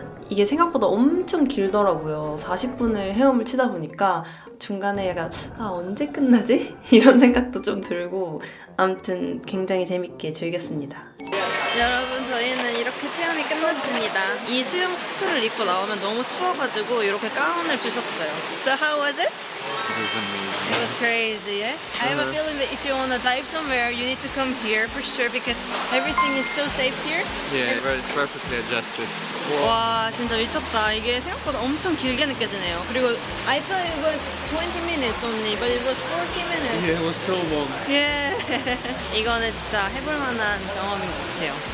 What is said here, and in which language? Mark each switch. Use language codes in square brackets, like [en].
[ko] 이게 생각보다 엄청 길더라고요. 40분을 헤엄을 치다 보니까 중간에 약간 언제 끝나지? 이런 생각도 좀 들고 아무튼 굉장히 재밌게 즐겼습니다. 여러분, 저희는 이렇게 체험이 끝났습니다. 이 수영 수트를 입고 나오면 너무 추워가지고 이렇게 가운을 주셨어요. [en] So how was it? It was amazing. It was crazy, eh? I have a feeling that if you want to dive somewhere, you need to come here for sure because everything is so safe here. Yeah, very perfectly adjusted. [ko] 와, 진짜 미쳤다. 이게 생각보다 엄청 길게 느껴지네요. 그리고 [en] I thought it was 20 minutes only, but it was 40 minutes. Yeah, it was so long. [ko] 예. 이거는 진짜 해볼 만한 경험인 것 같아요.